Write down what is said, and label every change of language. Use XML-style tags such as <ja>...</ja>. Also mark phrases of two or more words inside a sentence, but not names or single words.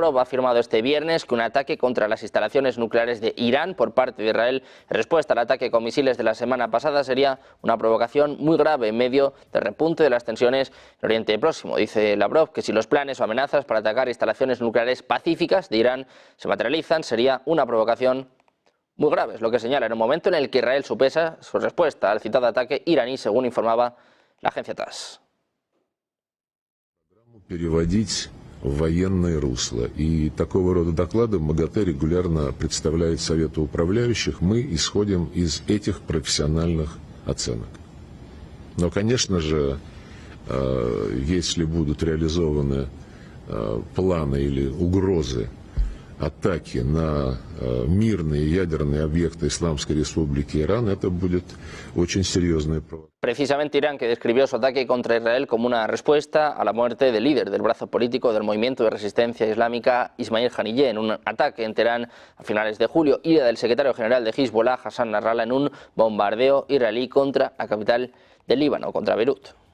<es>Ha afirmado este viernes que un ataque contra las instalaciones nucleares de Irán por parte de Israel en respuesta al ataque con misiles de la semana pasada sería una provocación muy grave en medio del repunte de las tensiones en Oriente Próximo. Dice Lavrov que si los planes o amenazas para atacar instalaciones nucleares pacíficas de Irán se materializan, sería una provocación muy grave. Es lo que señala en un momento en el que Israel supesa su respuesta al citado ataque iraní, según informaba la agencia TASS.</es> <ru>Переводить в военное русло. И такого рода доклады МАГАТЭ регулярно представляет Совету управляющих. Мы исходим из этих профессиональных оценок. Но, конечно же, если будут реализованы планы или угрозы атаки на мирные ядерные объекты Исламской Республики Иран, это будет очень серьезная провокация.</ru> <es>Precisamente Irán, que describió su ataque contra Israel como una respuesta a la muerte del líder del brazo político del movimiento de resistencia islámica Ismail Haniyeh en un ataque en Teherán a finales de julio, y del secretario general de Hezbollah Hassan Nasrallah en un bombardeo israelí contra la capital del Líbano, contra Beirut.</es>